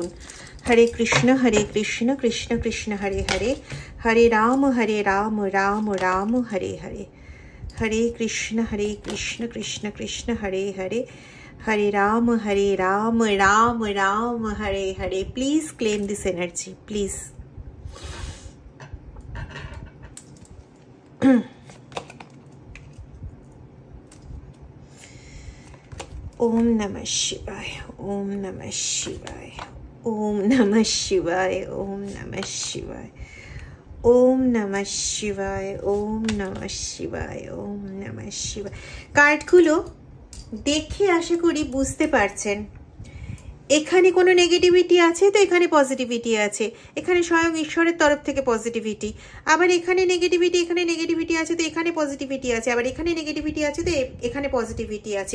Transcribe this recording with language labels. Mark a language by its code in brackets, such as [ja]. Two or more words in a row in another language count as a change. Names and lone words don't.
[sa] হরে কৃষ্ণ কৃষ্ণ কৃষ্ণ হরে হরে, হরে রাম রাম রাম হরে হরে, হরে কৃষ্ণ কৃষ্ণ কৃষ্ণ হরে হরে, হরে রাম রাম রাম হরে হরে। [en] please claim this energy, please. [sa] ওম নমঃ শিবায়, ওম নমঃ শিবায়, ওম নমঃ শিবায়, ওম নমঃ শিবায়, ওম নমঃ শিবায়, ওম নমঃ শিবায়, ওম নমঃ শিবায়। [bn] কার্ডগুলো দেখে আশা করি বুঝতে পারছেন, এখানে কোনো নেগেটিভিটি আছে তো এখানে পজিটিভিটি আছে, এখানে স্বয়ং ঈশ্বরের তরফ থেকে পজিটিভিটি। আবার এখানে নেগেটিভিটি আছে তো এখানে পজিটিভিটি আছে, আবার এখানে নেগেটিভিটি আছে তো এখানে পজিটিভিটি আছে।